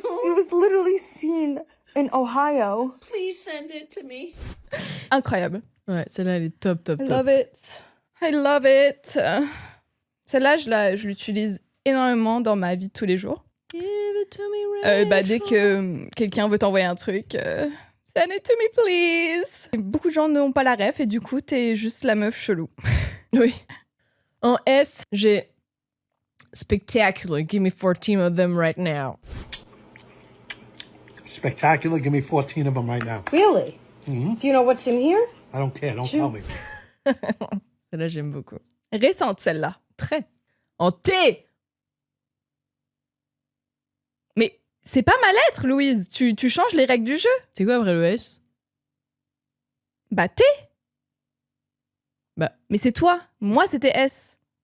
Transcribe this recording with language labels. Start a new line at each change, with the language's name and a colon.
English: It was literally seen in Ohio. Please send it to me.
French: Incroyable. Ouais, celle-là, elle est top.
English: I love it. I love it.
French: Celle-là, je l'utilise énormément dans ma vie de tous les jours.
English: Give it to me, Rachel.
French: Dès que quelqu'un veut t'envoyer un truc,
English: send it to me, please.
French: Et beaucoup de gens n'ont pas la ref et du coup, t'es juste la meuf chelou. Oui. En S, j'ai spectacular.
English: Give me 14 of them right now. Spectacular. Give me 14 of them right now. Really? Do you know what's in here? I don't care. Don't tell me.
French: Celle-là, j'aime beaucoup. Récente, celle-là. Très. En T. Mais c'est pas ma lettre, Louise. Tu changes les règles du jeu. C'est quoi après le S? Bah, T. Mais c'est toi. Moi, c'était S.